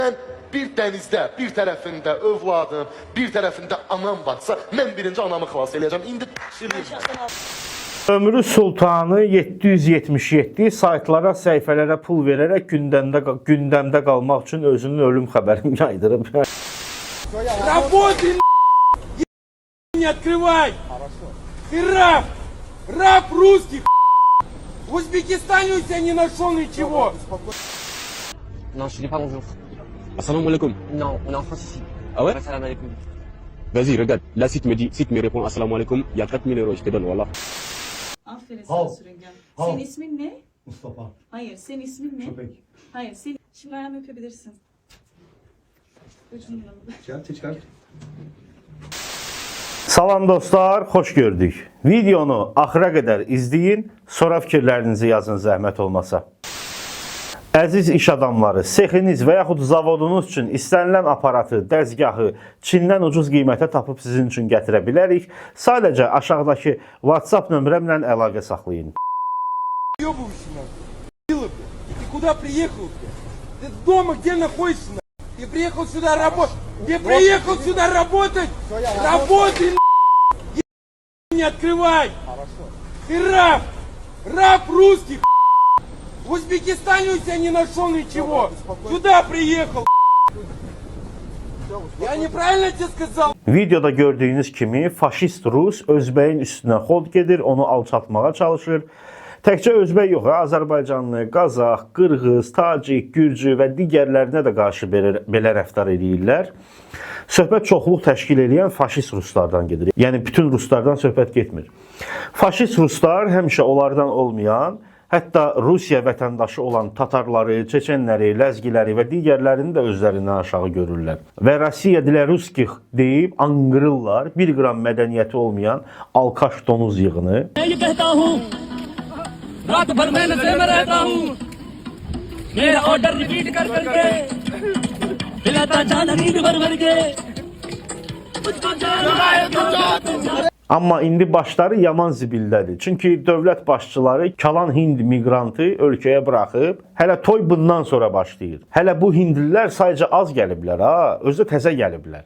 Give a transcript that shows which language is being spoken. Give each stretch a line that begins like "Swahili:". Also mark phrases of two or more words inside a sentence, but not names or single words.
Azerbaijani: Mən bir dənizdə, bir tərəfində övladım, bir tərəfində anam varsa, mən birinci anamı xilas edəcəm. İndi Ömrü Sultanı 777 saytlara, səhifələrə pul verərək gündəmdə qalmaq üçün özünün ölüm xəbərini yaydırıb.
Russian: Работай, не открывай! Ты раб! Раб русский! В Узбекистане у тебя не нашел ничего!
French: Non, je dis pas bonjour.
Arabic: السلام عليكم.
French: Non, on est en France ici. Ah ouais?
Arabic: سلام عليكم.
French: Vas-y, regarde. Là, si tu me réponds
Arabic: السلام عليكم,
French: il y a 4000 euros, je te donne, voilà.
Turkish: Aferin sana sürüngen. Senin ismin ne? Mustafa. Hayır, senin ismin ne? Köpek. Hayır, senin... Şimdi ayağımı öpebilirsin. Ucundan alıp. Çıkar.
Azerbaijani: Salam dostlar, xoş gördük. Videonu axıra qədər izləyin, sonra fikirlərinizi yazın zəhmət olmasa. Əziz iş adamları, sexiniz və yaxud zavodunuz üçün istənilən aparatı, dəzgahı Çindən ucuz qiymətə tapıb sizin üçün gətirə bilərik. Sadəcə aşağıdakı WhatsApp nömrəmlə əlaqə saxlayın.
Russian: Ёбывайся нахуй! Ты куда приехал? Ты дома где находишься? Ты приехал сюда работать! Ты приехал сюда работать! Работай, не открывай! Ты раб! Раб русский! В Узбекистане у тебя не нашел ничего! Сюда приехал! Я неправильно тебе сказал?
Azerbaijani: Videoda gördüyünüz kimi faşist Rus Özbəyin üstünə xod gedir, onu alçatmağa çalışır. Təkcə Özbək yox, Azərbaycanlı, Qazaq, Qırğız, Tacik, Gürcü və digərlərinə də qarşı belə rəftar edirlər. Söhbət çoxluq təşkil edən faşist Ruslardan gedir. Yəni bütün Ruslardan söhbət getmir. Faşist Ruslar həmişə onlardan olmayan, hətta Rusiya vətəndaşı olan Tatarları, Çeçenləri, Ləzgiləri və digərlərini də özlərindən aşağı görürlər. Və Rusiya dilə ruskih deyib anqırırlar, bir qram mədəniyyəti olmayan alkaş donuz yığını.
Hindi: रात भर मैं नशे में रहता हूँ मेरा ऑर्डर रिपीट कर करके पिलाता जाना नींद भर भर के
Azerbaijani: Amma indi başları yaman zibildədir. Çünki dövlət başçıları kalan Hind miqrantı ölkəyə buraxıb, hələ toy bundan sonra başlayır. Hələ bu hindlilər sadəcə az gəliblər, özü təzə gəliblər.